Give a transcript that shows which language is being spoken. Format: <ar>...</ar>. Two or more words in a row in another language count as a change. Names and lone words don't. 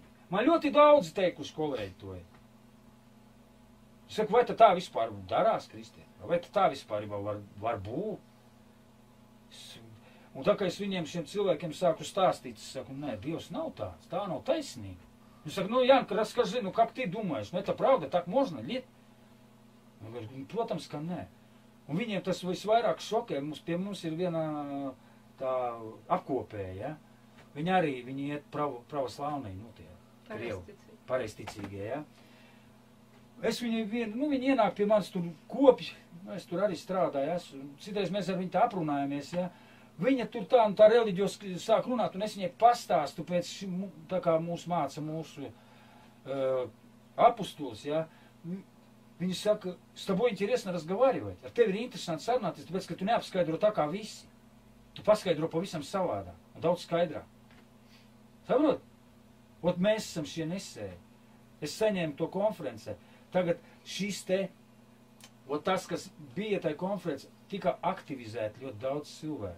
<lv>Man ļoti daudzi teikuši kolēģi to. Es saku, vai tā vispār darās, Kristiet? Vai tā vispār var būt? Un tā kā es viņiem šiem cilvēkiem sāku stāstīt, es saku, nē, Dievs nav tāds, tā nav taisnība. Viņš saka, nu,</lv> <ru>Jan, расскажи, ну, как ты думаешь? Nu, это правда, так можно, нет?</ru> <lv>Protams, ka nē. Un viņiem tas visvairāk šokē. Pie mums ir viena tā apkopēja, ja? Viņi iet pravoslāvnī, nu tie krievi, pareizticīgie, ja? Viņi ienāk pie manis tur kopji, es tur arī strādāju, citreiz mēs ar viņu tā aprunājamies, ja? Viņa tur tā un tā reliģijos sāk runāt, un es viņai pastāstu pēc, tā kā mūs māca mūsu apustulis, ja? Viņi saka,</lv> <ru>с тобой интересно разговаривать,</ru> <lv>ar tevi ir interesanti sarunāties, tāpēc, ka tu neapskaidro tā kā visi. Tu paskaidro pavisam savādā un daudz skaidrāk. Saprot? Ot mēs esam šie nesēji. Es saņēmu to konferencē. Tagad šis te, ot tas, kas bija tai konferencē, tika aktivizēti ļoti daudz cilvēki.</lv>